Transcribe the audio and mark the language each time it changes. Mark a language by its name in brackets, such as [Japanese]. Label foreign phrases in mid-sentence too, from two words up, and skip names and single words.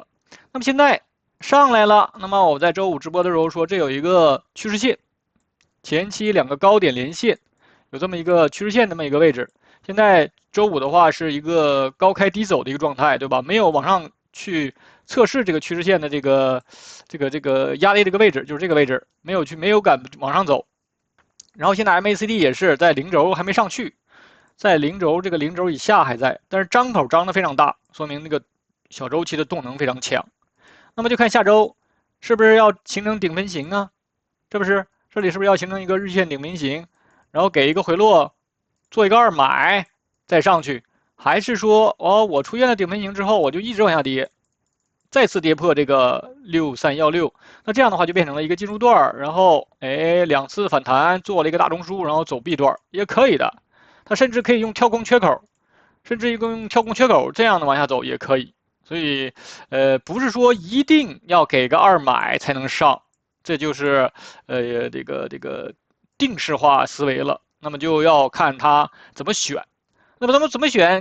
[Chinese] 那麼現在上來了，那麼我在周五直播的時候說，這有一個趨勢線，前期2個高點連線，有這麼一個趨勢線這麼一個位置。現在周五的話是一個高開低走的一個狀態，對吧？沒有往上去測試這個趨勢線的這個壓力這個位置，就是這個位置沒有敢往上走。然後現在 MACD 也是在0軸還沒上去。在0軸這個0軸以下還在，但是張口張得非常大，說明那個小周期的動能非常強。那麼就看下周是不是要形成頂分型啊？是不是？這裡是不是要形成一個日線頂分型，然後給一個回落，做一個2買再上去，還是說我出現了頂分型之後我就一直往下跌，再次跌破這個6316，那這樣的話就變成了一個進入段，然後2次反彈做了一個大中樞，然後走 B 段也可以的。它甚至可以用跳空缺口， 甚至于用跳空缺口這樣的往下走也可以。所以，不是說一定要給個2買才能上，這就是這個定式化思維了。那麼就要看它怎麼選。那麼怎麼選？